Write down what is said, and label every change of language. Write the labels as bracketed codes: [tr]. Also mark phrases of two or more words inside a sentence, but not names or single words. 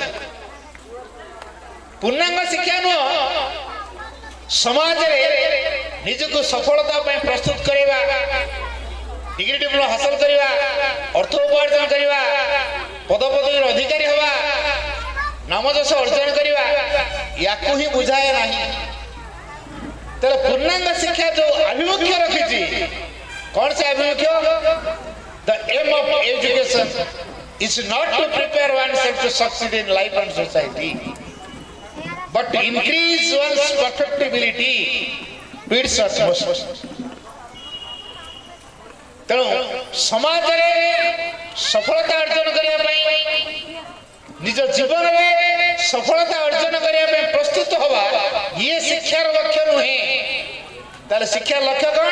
[or] ପୂର୍ଣ୍ଣାଙ୍ଗ ଶିକ୍ଷା ନୁହଁ ସମାଜରେ ନିଜକୁ ସଫଳତା ପାଇଁ ପ୍ରସ୍ତୁତ କରିବା, [en] degree diploma [or] ହାସଲ କରିବା, ଅର୍ଥ ଉପାର୍ଜନ କରିବା, ପଦପଦବୀର ଅଧିକାରୀ ହେବା, ନାମଯଶ ଅର୍ଜନ କରିବା, ୟାକୁ ହିଁ ବୁଝାଏ ନାହିଁ। ତେଣୁ ପୂର୍ଣ୍ଣାଙ୍ଗ ଶିକ୍ଷା ଯୋଉ ଆଭିମୁଖ୍ୟ ରଖିଛି, କ'ଣ ସେ ଆଭିମୁଖ୍ୟ? [en] The aim of education is not to prepare oneself to succeed in life and society, but to increase one's perfectibility to its utmost. [or] ତେଣୁ ସମାଜରେ ସଫଳତା ଅର୍ଜନ କରିବା ପାଇଁ, ନିଜ ଜୀବନରେ ସଫଳତା ଅର୍ଜନ କରିବା ପାଇଁ ପ୍ରସ୍ତୁତ ହେବା, ଇଏ ଶିକ୍ଷାର ଲକ୍ଷ୍ୟ ନୁହେଁ। ତାହେଲେ ଶିକ୍ଷାର ଲକ୍ଷ୍ୟ କ'ଣ?